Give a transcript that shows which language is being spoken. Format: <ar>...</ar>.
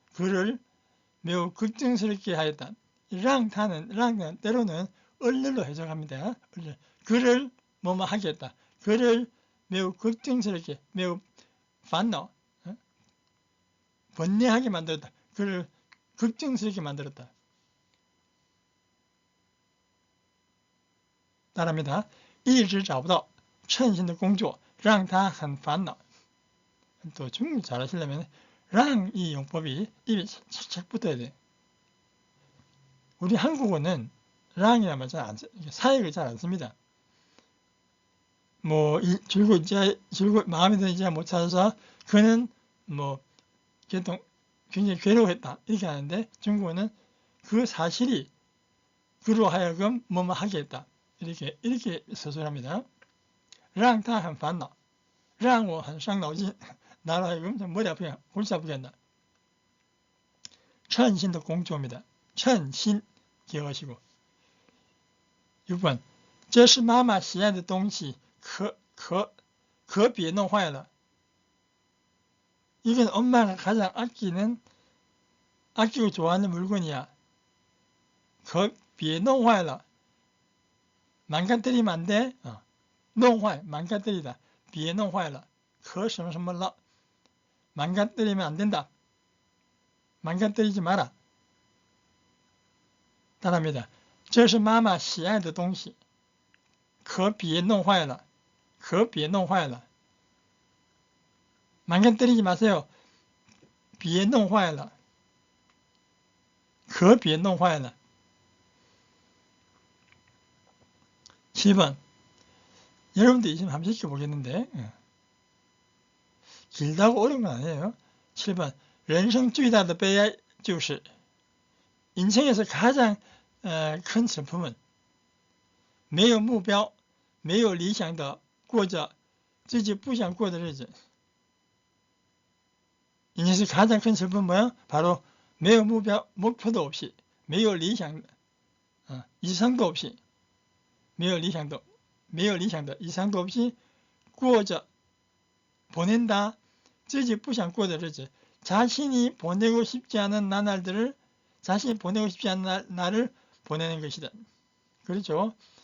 <ko>그를 매우 걱정스럽게 하였다. 让는 때로는 얼른로 해석합니다. 그를 뭐뭐 하게 했다. 그를 매우 걱정스럽게, 매우烦恼, 번뇌하게 만들었다. 그를 걱정스럽게 만들었다. 따라합니다.</ko> <zh>一直找不到称心的工作让他很烦恼.</zh> <ko>또 중국 잘하시려면 让이 용법이 입에 착착 붙어야 돼. 우리 한국어는 让이란 말 잘 안 써, 사역을 잘 안 씁니다. 뭐 줄곧 마음에 드는 이자 못 찾아서 그는 뭐 굉장히 괴로워했다 이렇게 하는데 중국어는 그 사실이 그로 하여금 뭐뭐 하게 했다 이렇게 서술합니다.</ko> <zh>让他很烦恼让我很伤脑筋</zh> <ko>나로 하여금 머리 아프게 골치 아프게 한다. 称心的工作입니다. 称心 기억하시고.</ko> <zh>6번 这是妈妈喜爱的东西可别弄坏了.</zh> <ko>이건 엄마가 가장 아끼고 좋아하는 물건이야.</ko> <zh>可别弄坏了.</zh> <ko>망가뜨리면 안 돼.</ko> <zh>弄坏</zh> <ko>망가뜨리다.</ko> <zh>别弄坏了.可什么什么了.</zh> <ko>망가뜨리면 안 된다. 망가뜨리지 마라. 따라합니다.</ko> <zh>这是妈妈喜爱的东西可别弄坏了. 可别弄坏了.</zh> <ko>망가뜨리지 마세요.</ko> <zh>别弄坏了. 可别弄坏了.</zh> <ko>7번. 여러분도 있으면 한번 시켜보겠는데 길다고 어려운 건 아니에요. 7번.</ko> <zh>人生最大的悲哀就是</zh> <ko>인생에서 가장 큰 슬픔은</ko> <zh>没有目标没有理想的过着自己不想过的日子.</zh> <ko>인생에서 가장 큰 슬픔은 뭐야?</ko> <zh>바로 没有目标</zh> <ko>목표도 없이</ko> <zh>没有理想</zh> <ko>이상도 없이</ko> <zh>没有理想的 이상도 없이 过着</zh> <ko>보낸다</ko> <zh>自己不想过的日子</zh> <ko>자신이 보내고 싶지 않은 나날들을 자신이 보내고 싶지 않은 날을 보내는 것이다. 그렇죠?</ko>